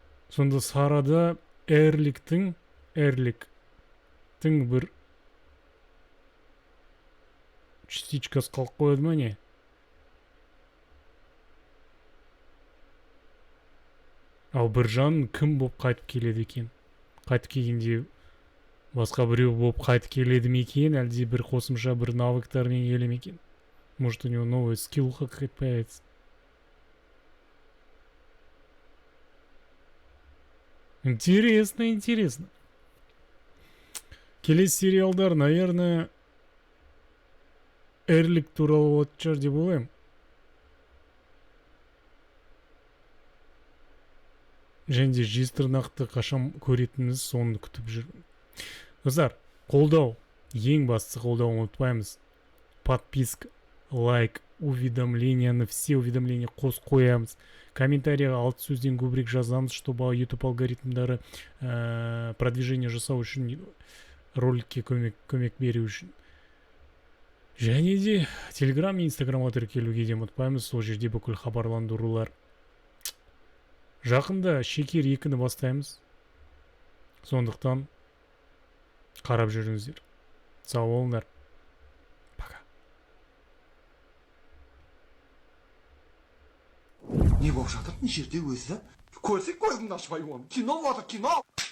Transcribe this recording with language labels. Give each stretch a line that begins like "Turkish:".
Kazakh: Сонда Сарада Эрликтің бір частичкасы қалып қояды ма не? Ал Біржан кім болып қайтып келеді екен? Қайтып келгенде басқа біреу болып қайтып келеді ме екен? Әлде бір қосымша бір навыктармен келе ме екен?
Russian: Может, у него новая скиллха какая-то появится. Интересно, интересно.
Kazakh: Келесі сериалдар,
Russian: наверное,
Kazakh: Эрлик туралы от шығар деп ойлаймын. Және де жезтырнақты қашан көретініміз соны күтіп жүрмін. Достар, қолдау. Ең бастысы қолдау ұмытпаймыз. Подписка.
Russian: Лайк, уведомления, все уведомления
Kazakh: қос қоямыз. Комментарийға 6 сөзден көбірек жазамыз,
Russian: чтобы
Kazakh: YouTube алгоритмдары продвижение жасау үшін, роликке көмек беру үшін. Және де Telegram мен Instagramға тіркелуге де ұмытпаймыз. Сол жерде бүкіл хабарландырулар. Жақында Шекер 2-ні бастаймыз. Сондықтан қарап жүріңіздер. Сау болыңдар. Не болып жатыр, не жерде өзі? Көрсек көзіңді ашпай оны. Кино болды, кино!